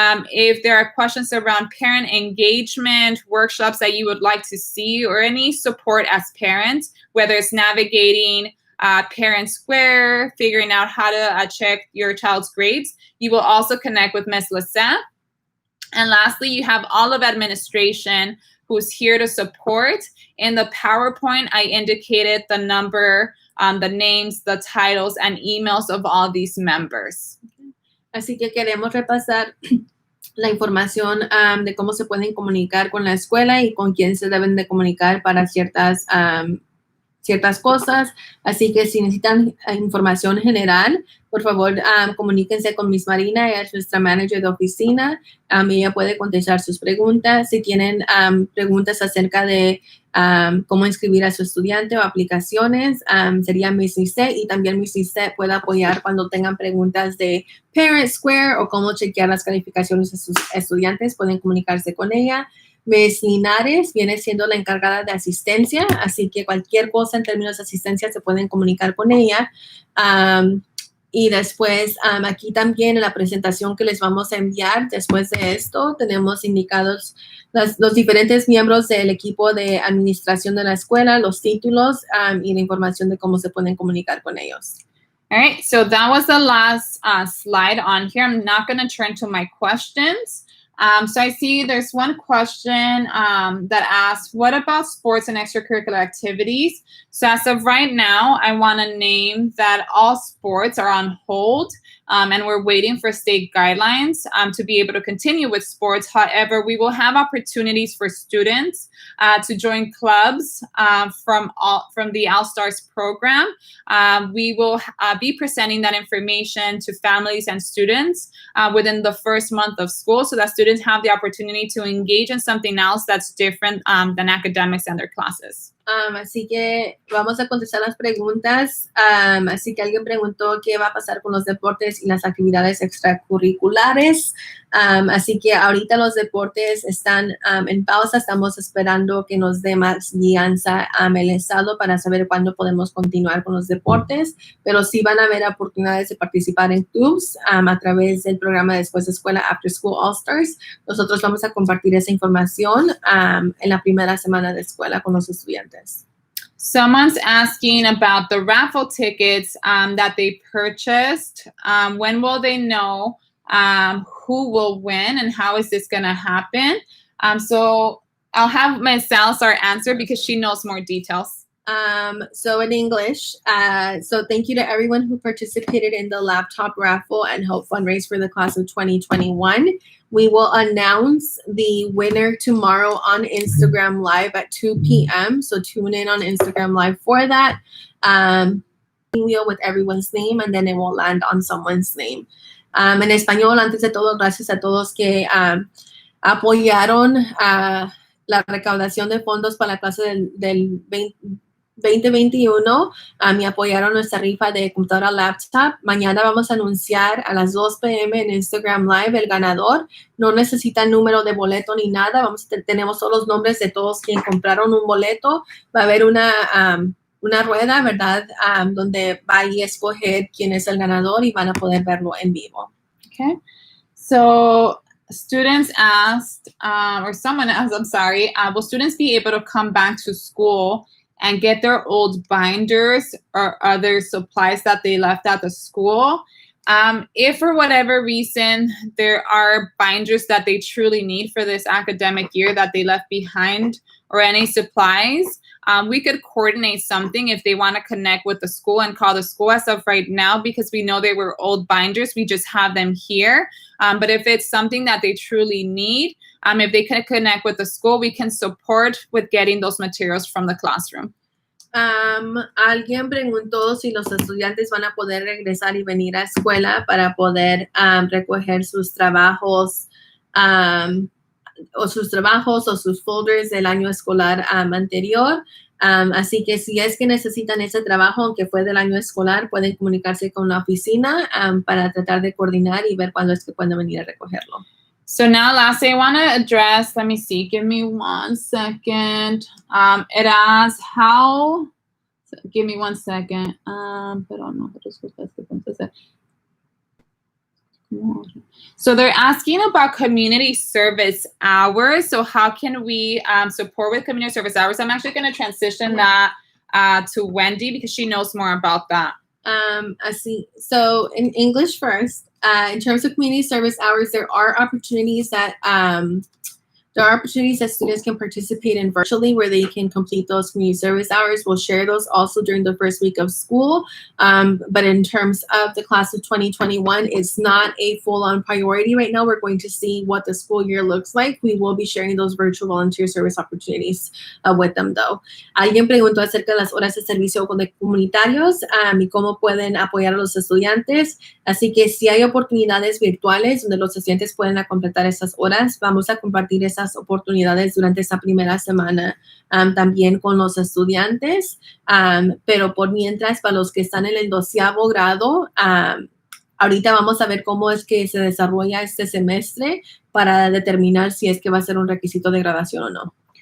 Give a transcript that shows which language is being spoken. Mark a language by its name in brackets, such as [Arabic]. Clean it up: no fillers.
[English] If there are questions around parent engagement, workshops that you would like to see, or any support as parents, whether it's navigating Parent Square, figuring out how to check your child's grades, you will also connect with Ms. Lissette. And lastly, you have all of administration who's here to support. In the PowerPoint, I indicated the number, the names, the titles, and emails of all these members. [Spanish] Así que queremos repasar la información de cómo se pueden comunicar con la escuela y con quién se deben de comunicar para ciertas cosas. Así que si necesitan información general, por favor, comuníquense con Miss Marina, ella es nuestra manager de oficina. Ella puede contestar sus preguntas. Si tienen preguntas acerca de cómo inscribir a su estudiante o aplicaciones, sería Miss Nice, y también Miss Nice puede apoyar cuando tengan preguntas de Parent Square o cómo chequear las calificaciones de sus estudiantes. Pueden comunicarse con ella. Ms. Linares viene siendo la encargada de asistencia, así que cualquier cosa en términos de asistencia se pueden comunicar con ella. Y después, aquí también en la presentación que les vamos a enviar después de esto, tenemos indicados los diferentes miembros del equipo de administración de la escuela, los títulos y la información de cómo se pueden comunicar con ellos. [English] All right, so that was the last slide on here. I'm not going to turn to my questions. So I see there's one question that asks, what about sports and extracurricular activities? So as of right now, I want to name that all sports are on hold, and we're waiting for state guidelines to be able to continue with sports. However, we will have opportunities for students to join clubs from the All-Stars program. We will be presenting that information to families and students within the first month of school, so that students have the opportunity to engage in something else that's different than academics and their classes. [Spanish] Así que vamos a contestar las preguntas. Así que alguien preguntó qué va a pasar con los deportes y las actividades extracurriculares. Así que ahorita los deportes están en pausa. Estamos esperando que nos dé más guianza el Estado para saber cuándo podemos continuar con los deportes. Pero sí van a haber oportunidades de participar en clubs a través del programa Después de Escuela After School All Stars. Nosotros vamos a compartir esa información en la primera semana de escuela con los estudiantes. [English] Someone's asking about the raffle tickets that they purchased. When will they know who will win, and how is this going to happen? So I'll have Ms. Salazar answer because she knows more details. So in English, so thank you to everyone who participated in the laptop raffle and helped fundraise for the class of 2021. We will announce the winner tomorrow on Instagram Live at 2 p.m. So tune in on Instagram Live for that. Wheel with everyone's name, and then it will land on someone's name. [Spanish] En español, antes de todo, gracias a todos que apoyaron la recaudación de fondos para la clase del 2021 y apoyaron nuestra rifa de computadora laptop. Mañana vamos a anunciar a las 2 p.m. en Instagram Live el ganador. No necesita número de boleto ni nada. Tenemos todos los nombres de todos quienes compraron un boleto. Va a haber una rueda, ¿verdad? Donde va a escoger quién es el ganador y van a poder verlo en vivo. [English] Okay. So students asked, or someone asked, I'm sorry, will students be able to come back to school and get their old binders or other supplies that they left at the school? If for whatever reason there are binders that they truly need for this academic year that they left behind or any supplies, we could coordinate something if they want to connect with the school and call the school. As of right now, because we know they were old binders, we just have them here. But if it's something that they truly need, if they can connect with the school, we can support with getting those materials from the classroom. [Spanish] Alguien preguntó si los estudiantes van a poder regresar y venir a escuela para poder recoger sus trabajos o sus folders del año escolar anterior. Así que si es que necesitan ese trabajo, aunque fue del año escolar, pueden comunicarse con la oficina para tratar de coordinar y ver cuándo es que pueden venir a recogerlo. [English] So now, lastly, I want to address, let me see, give me 1 second. It asks how, give me 1 second. [Spanish] Pero no, [English] so they're asking about community service hours. So how can we support with community service hours? I'm actually going to transition that to Wendy because she knows more about that. So in English first, in terms of community service hours, there are opportunities that students can participate in virtually where they can complete those community service hours. We'll share those also during the first week of school. But in terms of the class of 2021, it's not a full-on priority right now. We're going to see what the school year looks like. We will be sharing those virtual volunteer service opportunities with them, though. [Spanish] Alguien preguntó acerca de las horas de servicio comunitarios y cómo pueden apoyar a los estudiantes. Así que si hay oportunidades virtuales donde los estudiantes pueden completar esas horas, vamos a compartir esas oportunidades durante esa primera semana también con los estudiantes, pero por mientras para los que están en el 12º grado, ahorita vamos a ver cómo es que se desarrolla este semestre para determinar si es que va a ser un requisito de graduación o no.